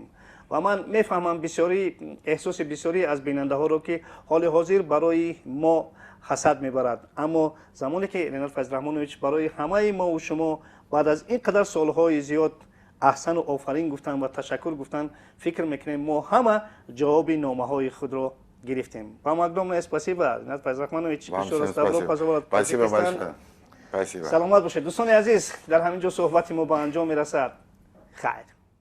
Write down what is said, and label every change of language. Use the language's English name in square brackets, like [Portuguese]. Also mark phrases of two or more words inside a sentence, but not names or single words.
[Persian] و من میفهمم بسیاری احساس بسیاری از بیننده ها رو که حال حاضر برای ما حسد میبرد، اما زمانی که رینات فیض رحمانویچ برای همه ما و شما بعد از این قدر سالهای زیاد احسن و آفرین گفتن و تشکر گفتن، فکر میکنیم ما همه جواب نامه های خود رو گرفتیم. [Russian] Вам огромное спасибо, Ринат Файз Рахманович. Еще раз добро пожаловать в Спасибо Таджикистан. большое. Спасибо. [Persian] سلامت باشید. دوستان عزیز، در همینجا صحبت ما به انجام میرسد. خیر.